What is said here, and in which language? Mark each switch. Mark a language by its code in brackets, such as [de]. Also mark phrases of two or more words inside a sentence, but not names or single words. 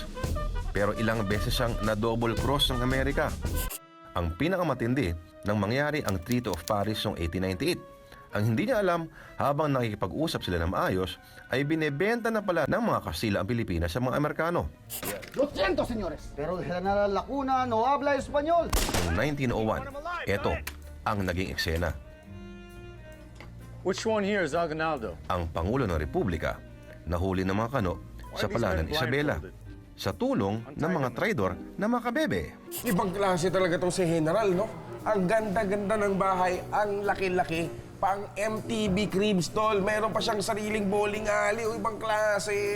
[tl] Pero ilang beses siyang na-double cross ng Amerika. Ang pinakamatindi nang mangyari ang Treaty of Paris noong 1898. Ang hindi niya alam, habang nakikipag-usap sila ng maayos, ay binebenta na pala ng mga Kastila ang Pilipinas sa mga Amerikano. [es] 200, señores. Pero General Lacuna no habla español. [tl] Noong 1901, ito ang naging eksena. [en] Which one here is Aguinaldo? [tl] Ang Pangulo ng Republika nahuli ng mga kano sa palanan Isabela sa tulong ng mga traidor na makabebe. Ibang klase talaga tong si General, no? Ang ganda-ganda ng bahay, ang laki-laki. Pang MTV [en] crib stall, [tl] mayroon pa siyang sariling [en] bowling alley, [tl] o ibang klase.